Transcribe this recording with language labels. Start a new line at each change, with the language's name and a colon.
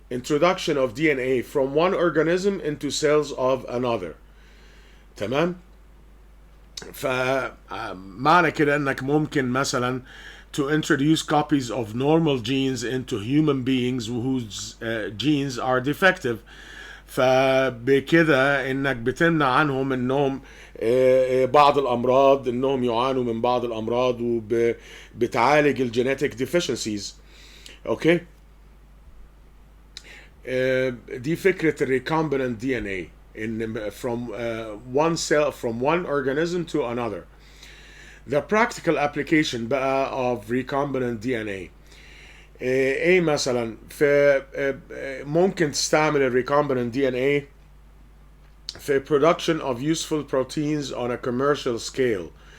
English: Introduction of DNA from one organism into cells of another.
Arabic: تمام؟ فمعنى كده انك ممكن مثلا
English: to introduce copies of normal genes into human beings whose genes are defective.
Arabic: فبكده انك بتمنع عنهم انهم بعض الامراض انهم يعانوا من بعض الامراض وبتعالج الجينيتك deficiencies. اوكي؟ دي فكرة
English: recombinant DNA from one cell, from one organism to another. The practical application بقى of recombinant DNA
Arabic: ايه مثلا؟ ممكن تستعمل ال
English: recombinant DNA في production of useful proteins on a commercial scale.